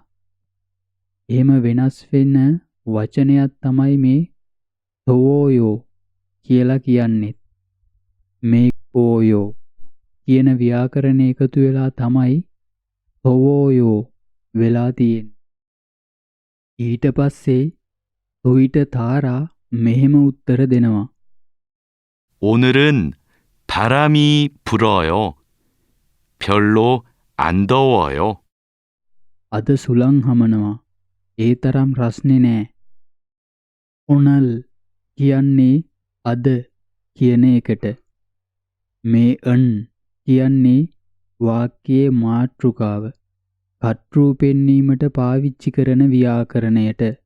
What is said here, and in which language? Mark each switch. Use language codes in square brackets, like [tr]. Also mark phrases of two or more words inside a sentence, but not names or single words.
[si] එහෙම වෙනස් වෙන වචනයක් තමයි මේ තෝයෝ කියලා කියන්නේ. මේ ඕයෝ කියන ව්‍යාකරණ එකතු වෙලා තමයි තෝයෝ වෙලා තියෙන්නේ. ඊට පස්සේ තුයිට තාරා මෙහෙම උත්තර දෙනවා. [ko] 오늘은 바람이 불어요. 별로 안 더워요. [si] අද සුළං හමනවා. ඒ තරම් රස්නේ නෑ. ඔනල් කියන්නේ අද කියන එකට. මේ අන් කියන්නේ වාක්‍යයේ මාතෘකාව. කර්තෘ පෙන්වීමට පාවිච්චි කරන ව්‍යාකරණයට.